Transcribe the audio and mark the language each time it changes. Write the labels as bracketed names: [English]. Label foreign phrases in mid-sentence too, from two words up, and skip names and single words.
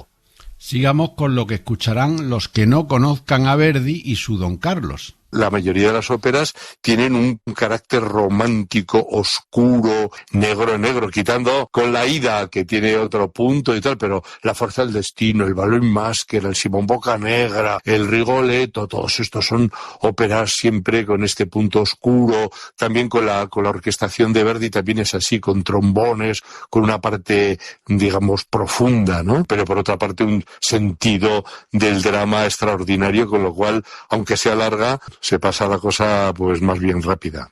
[Spanish] Sigamos con lo que escucharán los que no conozcan a Verdi y su Don Carlos. La mayoría de las óperas tienen un carácter romántico, oscuro, negro, quitando con la Ida, que tiene otro punto y tal, pero La fuerza del destino, el ballo in maschera, el Simón Boccanegra, el Rigoletto, todos estos son óperas siempre con este punto oscuro. También con la orquestación de Verdi también es así, con trombones, con una parte, digamos, profunda, ¿no? Pero por otra parte un sentido del drama extraordinario, con lo cual, aunque sea larga, se pasa la cosa pues más bien rápida.